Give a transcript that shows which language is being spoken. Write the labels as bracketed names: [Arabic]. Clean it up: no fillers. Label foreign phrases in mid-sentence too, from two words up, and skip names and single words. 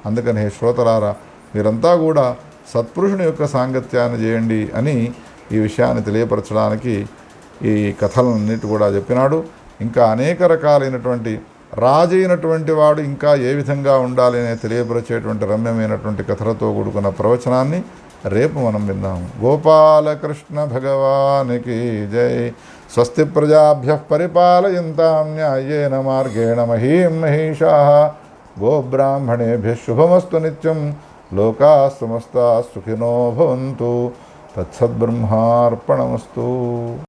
[Telugu] అందుకని హే శ్రోతలారా, మీరంతా కూడా సత్పురుషుని యొక్క సాంగత్యాన్ని చేయండి అని ఈ విషయాన్ని తెలియపరచడానికి ఈ కథలన్నిటి కూడా చెప్పినాడు. ఇంకా అనేక రకాలైనటువంటి రాజైనటువంటి వాడు ఇంకా ఏ విధంగా ఉండాలి అనే తెలియపరిచేటువంటి రమ్యమైనటువంటి కథలతో కూడుకున్న ప్రవచనాన్ని రేపు మనం విందాము. గోపాలకృష్ణ భగవానికి జై. [Sanskrit] స్వస్తి ప్రజాభ్య పరిపాలయంతాం న్యాయేన మార్గేణ మహీం మహిషాః. గోబ్రాహ్మణేభ్యః శుభమస్తు నిత్యం. లోకాః సమస్తాః సుఖినో భవంతు. తత్సద్బ్రహ్మార్పణమస్తు.